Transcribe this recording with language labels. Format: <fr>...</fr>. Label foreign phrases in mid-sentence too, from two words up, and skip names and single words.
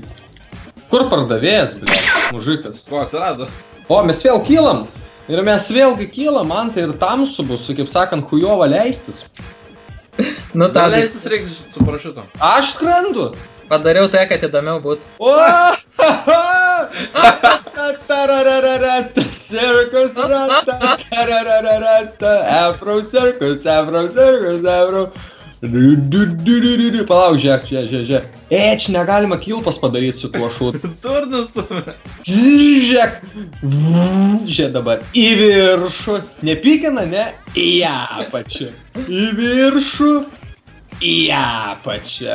<lt>Kur pardavėjas, bля, mužikas? Ko atsirado? O, mes vėl kylam. Ir mes vėlgi kylam, man tai ir tamsu bus, kaip sakant, hujova leistis. Nu, Gal Tadas, leistis reiks su parašiutu. Aš skrendu. padariau tai, kad įdomiau būtų. O!</lt> <en>Circus rata, tararararata, Afro circus, Afro circus, Afro.</en> <lt>Palauk, žiūrėk. Čia negalima kilpas padaryti su tuo šūdu. Turnus stumia. Žiūrėk. Žiūrėk dabar. Į viršų. Nepykina, ne? Į apačią. Į viršų. Į apačią.</lt>